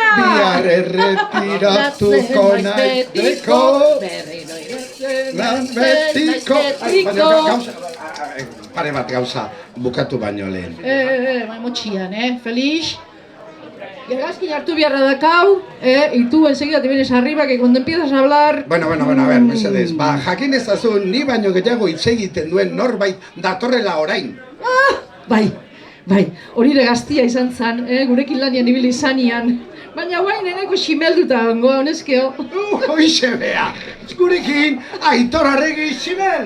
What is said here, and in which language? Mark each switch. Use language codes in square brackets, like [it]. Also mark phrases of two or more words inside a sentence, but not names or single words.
[eu] Bihar erretiratuko naizteko. Lan betiko. Pare bat gauza bukatu baino lehen. Motxian, Felix. Argazkin hartu biharra dakau, [es] y tú enseguida te vienes arriba, que cuando empiezas a hablar... Bueno, a ver, [eu] mesedez, jakin ezazun ni baino gehiago hitz egiten duen norbait datorrela orain. Bai, hori ere gaztia izan zen, gurekin lanian ibili izanian. Baina guain eneko ximelduta ongo, honezkeo. Hoixe bea, gurekin Aitor Arregi ximel.